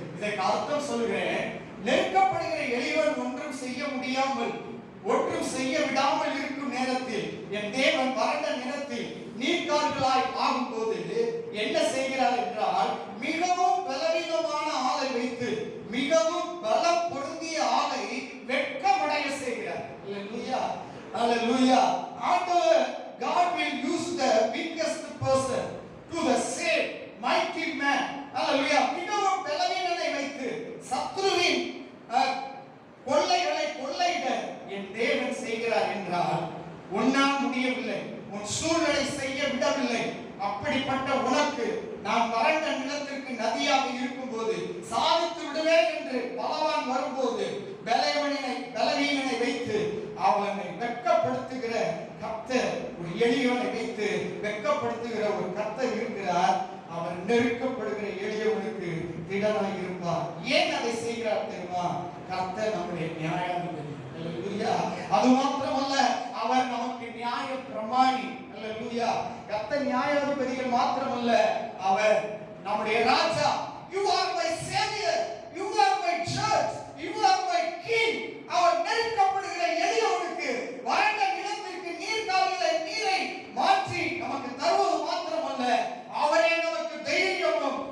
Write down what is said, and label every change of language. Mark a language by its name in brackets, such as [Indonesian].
[Tamil] இதற்கு அர்த்தம் சொல்கிறேன். நெருக்கப்படுகிற எளிவன் ஒன்றும் செய்ய முடியாமல், ஒன்றும் செய்ய விடாமல் இருக்கும் நேரத்தில் என் தேவன் வறண்ட நிலத்தில் நீர்க்கால்களாய் ஆகும்போது என்ன செய்கிறார் என்றால், மிகவும் பலவீனமான ஆளை வைத்து மிகவும் பலம் பொருந்திய ஆளை வெட்கமடைய செய்கிறார். அல்லேலூயா, அல்லேலூயா. [English] ஆண்டவர் God will use the weakest person to save mighty man. [Tamil] அல்லேலூயா. மிகவும் பலவீனனை வைத்து சத்ருவின் கொள்ளைகளை கொள்ளையிட என் தேவன் செய்கிறார் என்றால், உன்னால் முடியவில்லை, உன் சூழ்நிலை செய்ய விடவில்லை. அப்படிப்பட்ட உனக்கு நான் வறண்ட நிலத்திற்கு நதியாக இருக்கும்போது சாதித்து விடுவேன் என்று பலவான் வரும்போது பலவீனனை வைத்து அவனை வெட்கப்படுத்துகிற கர்த்தர், ஒரு எளியவனை வைத்து வெட்கப்படுத்துகிற ஒரு கர்த்தர் இருக்கிறார். அவர் நெருக்கப்படுகிற எளியவனுக்கு திடனாய் இருப்பார். ஏன் அதை செய்கிறார் தெரியுமா? கர்த்தர் நம்முடைய நியாயாதிபதி. அல்லேலூயா. அது மாத்திரமல்ல, அவர் நமக்கு நியாய பிரமாணி. அல்லேலூயா. கர்த்தர் நியாயாதிபதிகள் மாத்திரமல்ல, அவர் நம்முடைய ராஜா. [English] You are my savior, you are my judge, you are my king. [Tamil] அவர் நெருக்கப்படுகிற எளியவனுக்கு வறண்ட நிலத்திற்கு நீர்க்கால்களை நீரை மாற்றி நமக்கு தருவது மாத்திரமல்ல, அவரே நமக்கு தைரியமும்